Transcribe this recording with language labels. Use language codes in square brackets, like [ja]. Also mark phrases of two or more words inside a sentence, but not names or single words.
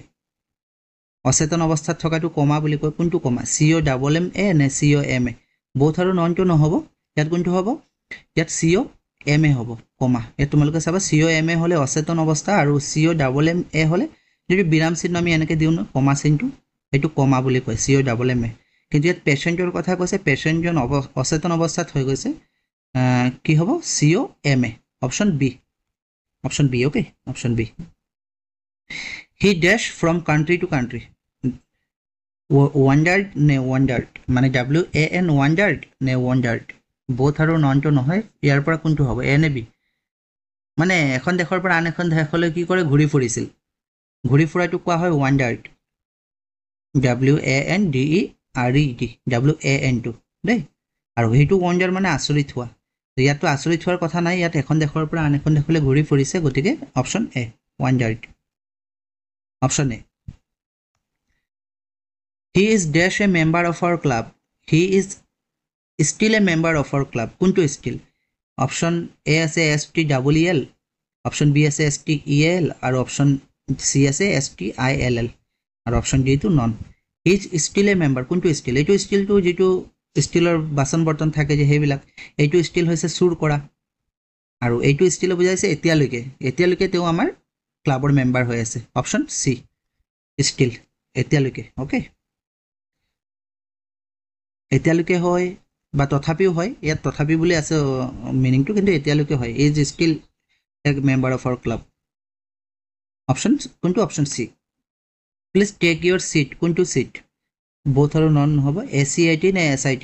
[as] কোনটো কমা হয়? অচেতন অৱস্থাত থকাটো কমা বুলি কয় কোনটো কমা COMMA নে COMA both আৰু ননটো নহ'ব ইয়াত কোনটো হ'ব ইয়াত COMA হ'ব কমা ইয়াত তোমালোকে চাবা COMA হ'লে অচেতন অৱস্থা আৰু COMMA হ'লে যদি বিৰাম চিহ্ন আমি এনেকৈ দিওঁ ন কমা চিহ্নটো এইটো কমা বুলি কয় COMMA কিন্তু ইয়াত পেচেণ্টৰ কথা কৈছে পেচেণ্টজন অচেতন অৱস্থাত হৈ গৈছে কি হ'ব COMA [en] option B okay option B he dash from country to country wandered [as] ne wandered মানে WAN wandered ne wandered both আৰু ননটো নহয় ইয়াৰ পৰা কোনটো হ'ব A নে B মানে এখন দেশৰ পৰা আন এখন দেশলৈ কি কৰে ঘূৰি ফুৰিছিল ঘূৰি ফুৰাটো কোৱা হয় wandered WANDERED WAN টো দেই আৰু সেইটো wander মানে আচৰিত হোৱা ইয়াতো আচৰিত হোৱাৰ কথা নাই ইয়াত এখন দেশৰ পৰা আন এখন দেশলৈ ঘূৰি ফুৰিছে গতিকে [en] option A wandered option A he is dash a member of our club he is still a member of our club কোনটো still option A [as] আছে [en] STEEL option B [as] আছে STEAL আৰু [en] option C [as] আছে STILL আৰু [en] option D [as] টো নন [en] he is still a member [as] কোনটো still এইটো still টো যেটো ষ্টিলৰ বাসন বৰ্তন থাকে যে হেবিলাক এইটো ষ্টিল হৈছে চুৰ কৰা আৰু এইটো ষ্টিল বুজাইছে এতিয়ালৈকে তেও আমাৰ ক্লাবৰ মেম্বাৰ হৈ আছে [en] option C still [as] এতিয়ালৈকে ওকে এতিয়ালৈকে হয় বা তথাপিও হয় ইয়াত তথাপি বুলি আছে মিনিংটো কিন্তু এতিয়ালৈকে হয় [en] is still a member of our club [as] অপশ্যন কোনটো [en] option C please take your seat [as] কোনটো সিট both আৰু নন হ'ব ACIT নে SIT